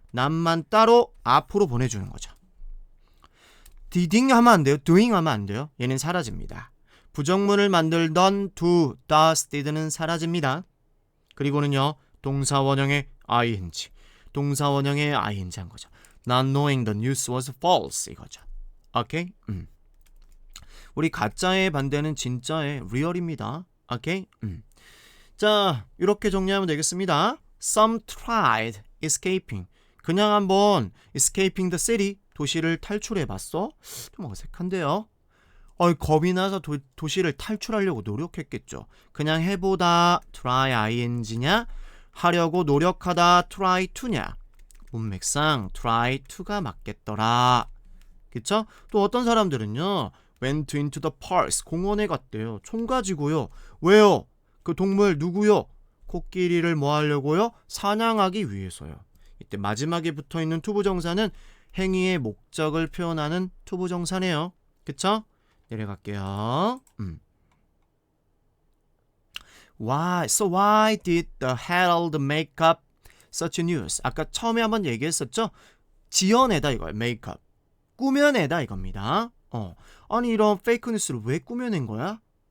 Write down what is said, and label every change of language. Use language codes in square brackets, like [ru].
[ko] not만 따로 앞으로 보내주는 거죠. diding 하면 안 돼요. doing 하면 안 돼요. 얘는 사라집니다. 부정문을 만들던 do, does, did는 사라집니다. 그리고는요 동사 원형의 ing, 동사 원형의 ing 한 거죠. [en] Not knowing the news was false 이거죠. [ko] 오케이? 우리 가짜의 반대는 진짜의 real입니다. 오케이? 자, 이렇게 정리하면 되겠습니다. [en] Some tried escaping. [ko] 그냥 한번 [en] escaping the city, [ko] 도시를 탈출해봤어? 좀 어색한데요. 겁이 나서 도시를 탈출하려고 노력했겠죠. 그냥 해보다 try ing냐? 하려고 노력하다 try to냐? 문맥상 try to가 맞겠더라. 그쵸? 또 어떤 사람들은요 [en] went into the park, [ko] 공원에 갔대요. 총 가지고요. 왜요? 그 동물 누구요? 코끼리를 뭐 하려고요? 사냥하기 위해서요. 이때 마지막에 붙어있는 투부정사는 행위의 목적을 표현하는 투부정사네요. 그쵸? 내려갈게요. [en] Why did the Herald make up such news? [ko] 아까 처음에 한번 얘기했었죠? 지어내다 이거예요. make up. 꾸며내다 이겁니다. 아니 이런 페이크 뉴스를 왜 꾸며낸 거야?